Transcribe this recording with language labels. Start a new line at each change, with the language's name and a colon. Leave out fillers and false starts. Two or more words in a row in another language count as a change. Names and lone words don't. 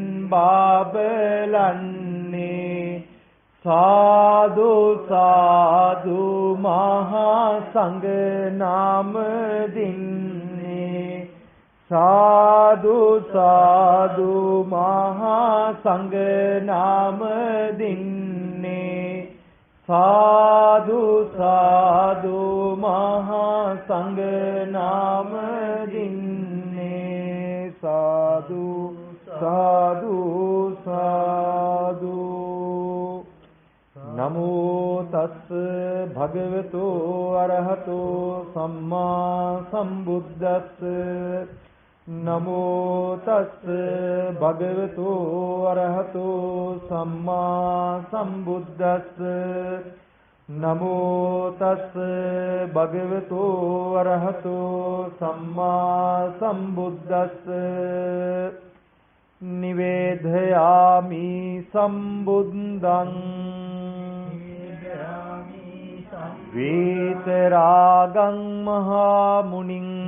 Sinhala: බබලන්නේ සාදු සාදු මහා සංඝ නාම දින්නේ සාදු සාදු මහා සංඝ නාම දින්නේ සාදු සාදු මහා සංඝ නාම
Pali: දින්නේ සාදු සාදු සාදු නමෝ තස්ස භගවතු අරහතෝ සම්මා සම්බුද්දස්ස නමෝ තස්ස භගවතු අරහතෝ සම්මා සම්බුද්දස්ස නමෝ තස්ස භගවතු අරහතෝ සම්මා සම්බුද්දස්ස නිවේදයාමි සම්බුද්ධං වේතරාගං මහා මුනිං